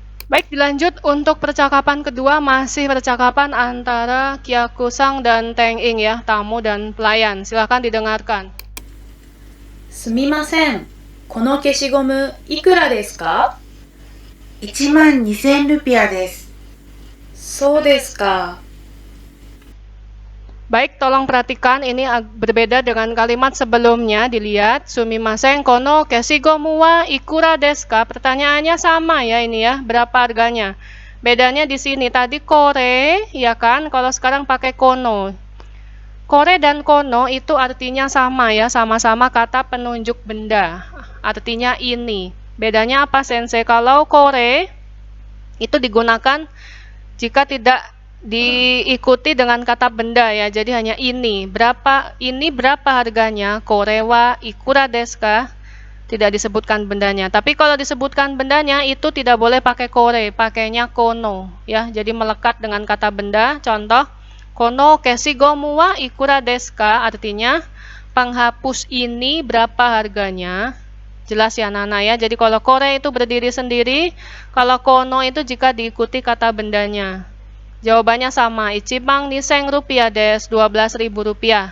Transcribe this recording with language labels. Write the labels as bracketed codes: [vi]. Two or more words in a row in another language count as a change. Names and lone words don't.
[id] Baik, dilanjut untuk percakapan kedua, masih percakapan antara Kyakusang dan Teng Ing ya, tamu dan pelayan. Silakan didengarkan. [ja] すみません。この消しゴムいくらですか？ 12,000 ルピアです。そうですか。 [id] Baik, tolong perhatikan ini berbeda dengan kalimat sebelumnya. Dilihat, [ja] すみません この消しゴムはいくらですか? [id] Pertanyaannya sama ya ini ya, berapa harganya? Bedanya di sini tadi kore, ya kan? Kalau sekarang pakai kono. Kore dan kono itu artinya sama ya, sama-sama kata penunjuk benda. Artinya ini. Bedanya apa, Sensei? Kalau kore itu digunakan jika tidak diikuti dengan kata benda ya, jadi hanya ini berapa harganya, [ja] これはいくらですか, [id] tidak disebutkan bendanya. Tapi kalau disebutkan bendanya itu tidak boleh pakai kore, pakainya kono ya, jadi melekat dengan kata benda. Contoh, [ja] この消しゴムはいくらですか, [id] artinya penghapus ini berapa harganya. Jelas ya Nana ya, jadi kalau kore itu berdiri sendiri, kalau kono itu jika diikuti kata bendanya. Jawabannya sama, [ja] 一万二千ルピアです, [id] 12.000 rupiah.